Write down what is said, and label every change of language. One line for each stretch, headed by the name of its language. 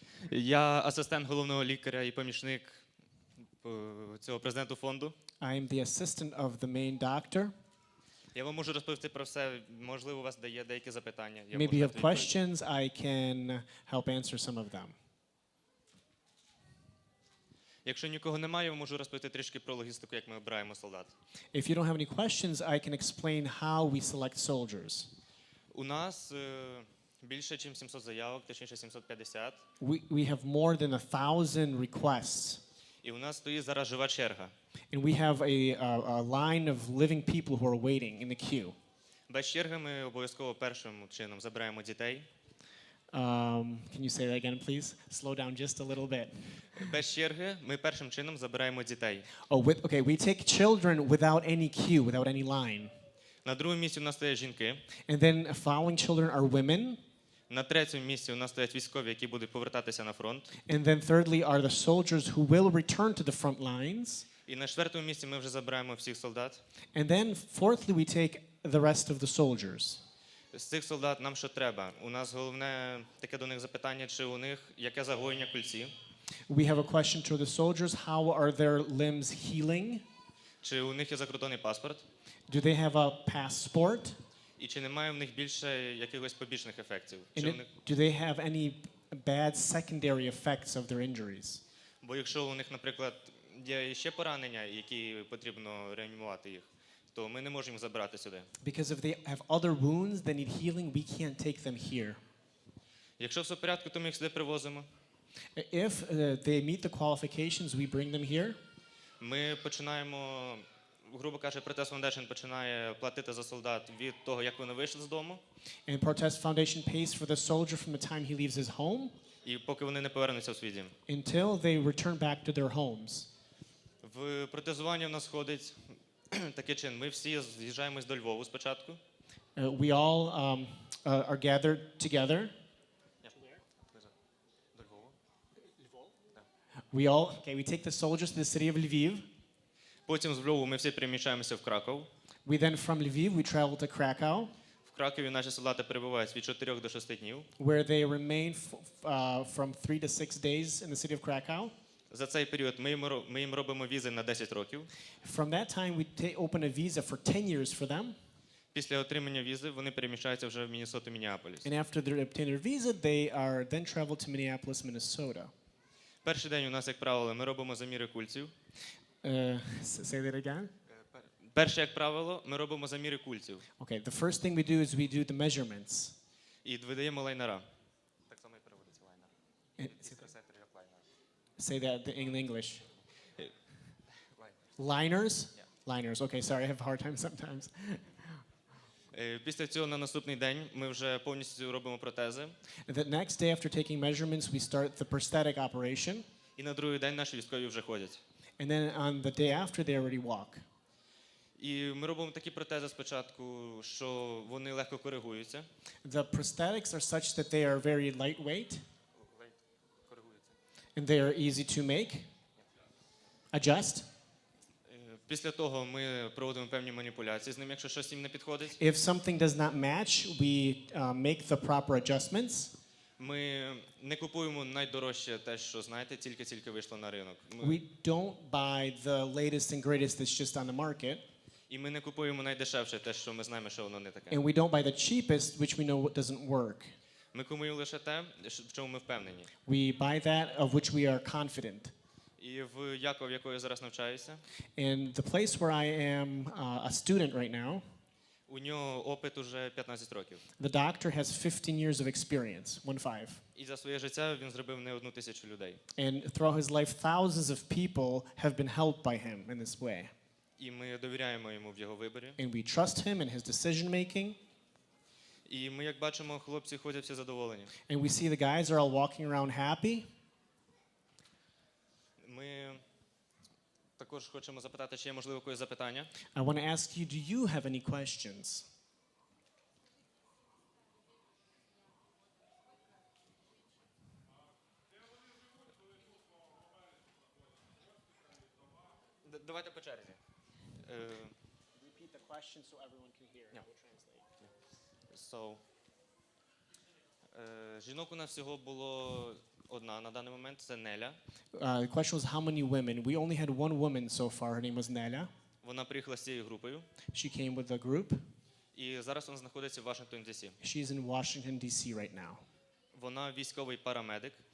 Ukrainian: Я асистент головного лікаря і помічник цього президенту фонду.
English: I am the assistant of the main doctor.
Ukrainian: Я вам можу розповісти про все. Можливо, у вас є деякі запитання. Я
English: Maybe
Ukrainian: можу
English: you have
Ukrainian: дати відповідь.
English: questions. I can help answer some of them.
Ukrainian: Якщо нікого немає, я можу розповісти трішки про логістику, як ми обираємо солдат.
English: If you don't have any questions, I can explain how we select soldiers.
Ukrainian: У нас більше, ніж 700 заявок, точніше 750.
English: We have more than 1,000 requests.
Ukrainian: І у нас стоїть зараз жива черга.
English: And we have a line of living people who are waiting in the queue.
Ukrainian: Без черги ми обов'язково першим чином забираємо дітей.
English: Can you say that again, please? Slow down just a little bit.
Ukrainian: Без черги ми першим чином забираємо дітей.
English: Oh, okay, we take children without any queue, without any line.
Ukrainian: На другому місці у нас стоять жінки.
English: And then following children are women.
Ukrainian: На третьому місці у нас стоять військові, які будуть повертатися на фронт.
English: And then thirdly are the soldiers who will return to the front lines.
Ukrainian: І на четвертому місці ми вже забираємо всіх солдат.
English: And then fourthly we take the rest of the soldiers.
Ukrainian: З цих солдат нам що треба? У нас головне таке до них запитання, чи у них яке загоєння кульці,
English: We have a question to the soldiers. How are their limbs healing?
Ukrainian: чи у них є закордонний паспорт,
English: Do they have a passport?
Ukrainian: і чи немає в них більше якихось побічних ефектів.
English: And
Ukrainian: Чи у них...
English: do they have any bad secondary effects of their injuries?
Ukrainian: Бо якщо у них, наприклад, є ще поранення, які потрібно реанімувати їх, то ми не можемо їх забирати сюди.
English: Because if they have other wounds that need healing, we can't take them here.
Ukrainian: Якщо все в порядку, то ми їх сюди привозимо.
English: If they meet the qualifications, we bring them here.
Ukrainian: Ми починаємо, грубо кажучи, Protest Foundation починає платити за солдат від того, як вони вийшли з дому,
English: And Protest Foundation pays for the soldier from the time he leaves his home
Ukrainian: і поки вони не повернуться в свій дім.
English: until they return back to their homes.
Ukrainian: В протезуванні в нас ходить такий чин. Ми всі з'їжджаємось до Львову спочатку.
English: We all are gathered together.
Ukrainian: До Львову.
English: We take the soldiers to the city of Lviv.
Ukrainian: Потім з Львову ми всі переміщаємося в Краков.
English: We then from Lviv, we travel to Krakow,
Ukrainian: В Кракові наші солдати перебувають від 4 до 6 днів.
English: where they remain from 3 to 6 days in the city of Krakow.
Ukrainian: За цей період ми їм робимо візи на 10 років.
English: From that time, we open a visa for 10 years for them.
Ukrainian: Після отримання візи вони переміщаються вже в Міннесоту, Мінneаполіс.
English: And after they obtain their visa, they are then travel to Minneapolis, Minnesota.
Ukrainian: Перший день у нас, як правило, ми робимо заміри кульців.
English: Say that again?
Ukrainian: Перше, як правило, ми робимо заміри кульців.
English: Okay, the first thing we do is we do the measurements.
Ukrainian: І видаємо лайнера. Так само і переводиться лайнер.
English: Say that in English. Liners? Liners. Okay, sorry, I have a hard time sometimes.
Ukrainian: Після цього на наступний день ми вже повністю робимо протези.
English: The next day after taking measurements, we start the prosthetic operation.
Ukrainian: І на другий день наші військові вже ходять.
English: And then on the day after, they already walk.
Ukrainian: І ми робимо такі протези спочатку, що вони легко коригуються.
English: The prosthetics are such that they are very lightweight and they are easy to make, adjust.
Ukrainian: Після того ми проводимо певні маніпуляції з ним, якщо щось їм не підходить.
English: If something does not match, we make the proper adjustments.
Ukrainian: Ми не купуємо найдорожче те, що, знаєте, тільки вийшло на ринок.
English: We don't buy the latest and greatest that's just on the market.
Ukrainian: І ми не купуємо найдешевше те, що ми знаємо, що воно не таке.
English: And we don't buy the cheapest, which we know what doesn't work.
Ukrainian: Ми купуємо лише те, в чому ми впевнені.
English: We buy that of which we are confident.
Ukrainian: І в Якові, в якої я зараз навчаюся,
English: And the place where I am a student right now,
Ukrainian: у нього опит уже 15 років.
English: the doctor has 15 years of experience, 1-5.
Ukrainian: І за своє життя він зробив не 1,000 людей.
English: And throughout his life, thousands of people have been helped by him in this way.
Ukrainian: І ми довіряємо йому в його виборі.
English: And we trust him in his decision making.
Ukrainian: І ми, як бачимо, хлопці ходять всі задоволені.
English: And we see the guys are all walking around happy.
Ukrainian: Ми також хочемо запитати, чи є, можливо, якесь запитання.
English: I want to ask you, do you have any questions?
Ukrainian: Давайте по черзі.
English: Repeat the question so everyone can hear. Yeah. We'll translate.
Ukrainian: Жінок у нас всього було одна на даний момент, це Неля.
English: The question was how many women? We only had one woman so far. Her name was Nela.
Ukrainian: Вона приїхала з цією групою,
English: She came with a group.
Ukrainian: і зараз вона знаходиться в Вашингтоні, Д.Сі.
English: She's in Washington, D.C. right now.
Ukrainian: Вона військовий парамедик,